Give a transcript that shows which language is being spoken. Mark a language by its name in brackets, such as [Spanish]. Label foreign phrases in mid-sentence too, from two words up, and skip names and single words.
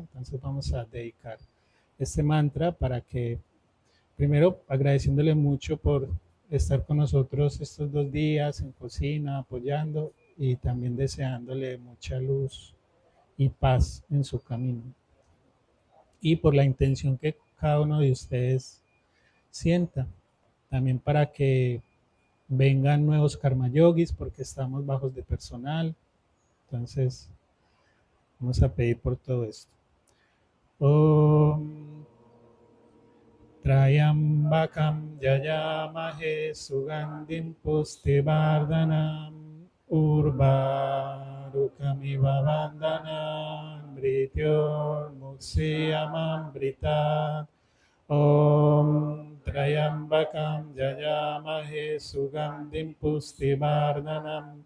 [Spanish] Entonces vamos a dedicar este mantra para que, primero agradeciéndole mucho por estar con nosotros estos 2 días en cocina, apoyando y también deseándole mucha luz y paz en su camino. Y por la intención que cada uno de ustedes sienta, también para que vengan nuevos karma yogis porque estamos bajos de personal. Entonces, vamos a pedir por todo esto. [Sanskrit] Om Trayambakam Yayamahe Sugandhim Pustivardanam Urvarukamiva Vandanam Mrityor Muksiyamamritat Om Trayambakam Yayamahe Sugandhim Pustivardanam